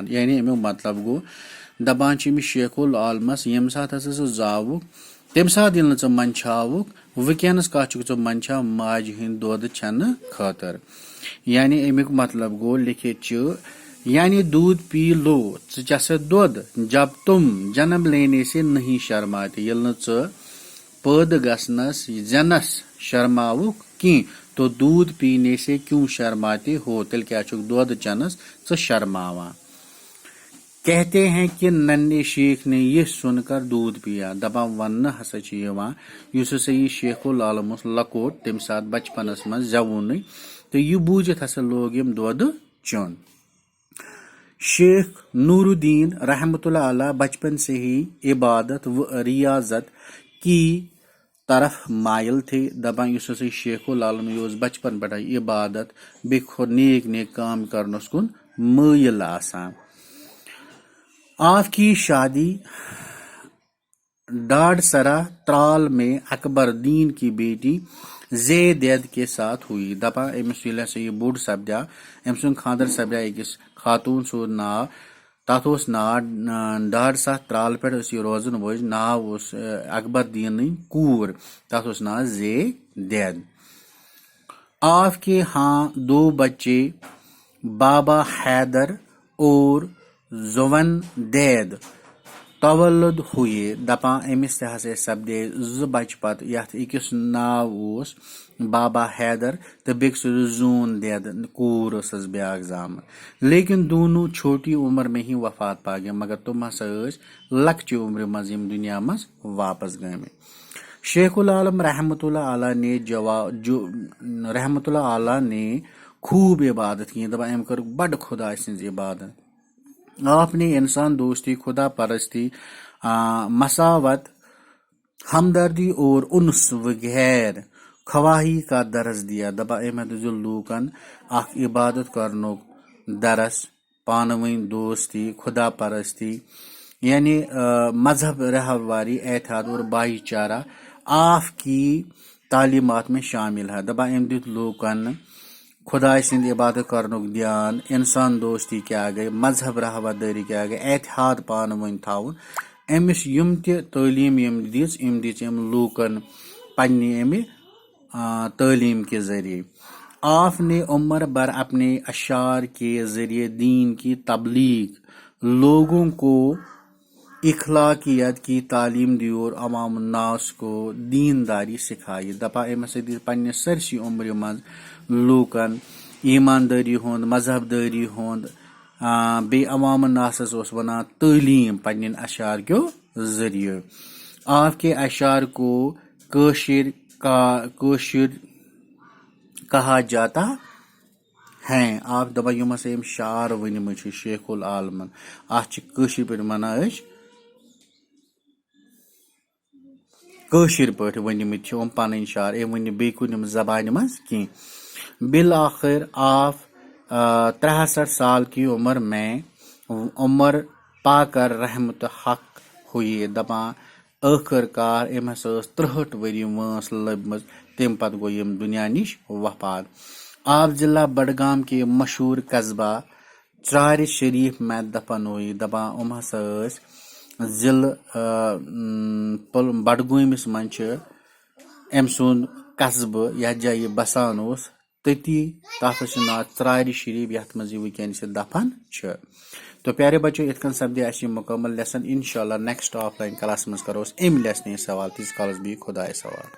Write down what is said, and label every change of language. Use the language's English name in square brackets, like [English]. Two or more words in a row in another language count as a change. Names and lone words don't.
[Kashmiri] یعنی امیُک مطلب گوٚو دپان چھِ أمِس شیخ العالمس ییٚمہِ ساتہٕ ہسا ژٕ زاوُکھ تمہِ ساتہٕ ییٚلہِ نہٕ ژٕ منٛدچھاوُکھ وٕنکیٚنس کتھ چھُکھ ژٕ منٛدچھان ماجہِ ہٕنٛدۍ دۄد چٮ۪نہٕ خٲطرٕ. یعنی امیُک مطلب گوٚو لیکھِتھ چھُ یعنی [Urdu] دودھ پی لو [Kashmiri] ژٕ چٮ۪ھ سا دۄد [Urdu] جب تم جنم لینے سے نہیں شرماتے. [Kashmiri] ییٚلہِ نہٕ ژٕ پٲدٕ گژھنس زینس شرماوُکھ کینٛہہ [Urdu] تو دودھ پینے سے کیوں شرماتے ہو. [Kashmiri] تیٚلہِ کیٛاہ چھُکھ دۄد چٮ۪نس ژٕ شرماوان. [Urdu] کہتے ہیں کہ ننھے شیخ نے یہ سن کر دودھ پیا. [Kashmiri] دپان وننہٕ ہسا چھِ یِوان یُس ہسا یہِ شیخ العالم اوس لۄکُٹ تمہِ ساتہٕ بچپنس منٛز زیوُنٕے تہٕ یہِ بوٗزِتھ ہسا لوگ یِم دۄد چیوٚن. [Urdu] شیخ نور الدین رحمۃ اللہ علیہ بچپن سے ہی عبادت و ریاضت کی طرف مائل تھے. [Kashmiri] دپان یُس ہسا شیخ العالم یہِ اوس بچپن پٮ۪ٹھے عبادت بیٚیہِ نیک نیک کام کرنس کُن مٲیل آسان. [Urdu] آپ کی شادی ڈاڈسرا ترال میں اکبر دین کی بیٹی زیدید کے ساتھ ہوئی. [Kashmiri] دپان أمِس ییٚلہِ ہسا یہِ بوٚڑ سپدیو أمۍ سُنٛد خانٛدر سپدیو أکِس خاتوٗن سُنٛد ناو تتھ اوس ناو ڈاڈسا ترال پٮ۪ٹھ ٲس یہِ روزن وٲج. ناو اوس اکبر دیٖنٕنۍ کوٗر تتھ اوس ناو زیدید. [Urdu] آپ کے ہاں دو بچے بابا حیدر اور زوون دید تولد ہوئے. [Kashmiri] دپان أمِس تہِ ہسا سپدے زٕ بچہٕ پتہٕ یتھ أکِس ناو اوس بابا حیدر تہٕ بیٚکِس اوس زوٗن دید کوٗر ٲسٕس بیٛاکھ زامٕژ. [Urdu] لیکن دونوں چھوٹی عمر میں ہی وفات پا گئے. [Kashmiri] مگر تِم ہسا ٲسۍ لۄکچہِ عمرِ منٛز یِم دُنیا منٛز واپس گٔمٕتۍ. [Urdu] شیخ العالم رحمۃ اللہ علیہ نے خوب عبادت کی. [Kashmiri] دپان أمۍ کٔر بڑٕ خۄداے سٕنٛز عبادت. [Urdu] آپ نے انسان دوستی خدا پرستی مساوت ہمدردی اور انس وغیر خواہی کا درس دیا. [Kashmiri] دپان أمۍ ہسا دیُت لوٗکن اکھ عبادت کرنُک درس پانہٕ ؤنۍ دوستی خدا پرستی یعنی مذہب رہبری احتیاط [Urdu] اور بھائی چارہ آپ کی تعلیمات میں شامل ہے. [Kashmiri] دپان أمۍ دیُت لوٗکن خداے سٕنٛدِ عبادت کرنُک دیان انسان دوستی کیٛاہ گٔے مذہب رہبردٲری کیٛاہ گٔے احتیاط پانہٕ ؤنۍ تھاوُن. أمِس یِم تہِ تعلیٖم یِم دِژ أمۍ لوٗکن پننہِ امہِ تعلیٖم [Urdu] کے ذریعے. آپ نے عمر بھر اپنے اشعار کے ذریعے دین کی تبلیغ لوگوں کو اخلاقیات کی تعلیم دی اور عوام الناس کو دینداری سکھائی. [Kashmiri] دپان أمۍ ہسا دِژ پننہِ سٲرسٕے عمرِ منٛز لوٗکن ایماندٲری ہُنٛد مذہب دٲری ہُنٛد بیٚیہِ عوام الناسس اوس ونان تعلیٖم پننٮ۪ن اشعار کیو ذریعے. [Urdu] آپ کے اشعار کو کٲشِر کوشر کہا جاتا ہے. [Kashmiri] آپ دپان یم ہسا یم شعر ونمت شیخ العالمن ات کشر پہ ونان کشر پہ ونمت پن شعر ون بی کن زبان مز کی. [Urdu] بالآخر آپ 63 سال کی عمر میں عمر پا کر رحمت حق ہوئی. [Kashmiri] دپان آخر کار ام ہسا 63 ؤری وٲنس لبمٕژ تم پتہ گو یم دنیا نش وفات. [Urdu] آپ ضلع بڈگام کے مشہور قصبہ ژرارِ شریف میں دفن ہوئی. [Kashmiri] دپان ام ہسا ضلع بڈگٲمِس منٛز ام سُنٛد قصبہٕ یتھ جایہِ یہِ بسان اوس تٔتی تتھ چھُ ناو ژرارِ شریف یتھ منٛز یہِ وٕنکیٚنس دفن چھُ. تو پیارے بچو ات کن سپدے اسہِ مکمل لیسن. انشاءاللہ [English] next offline class [Kashmiri] مز کرو ام لیسن سوال تیس کالس بی خدایس حوالہ.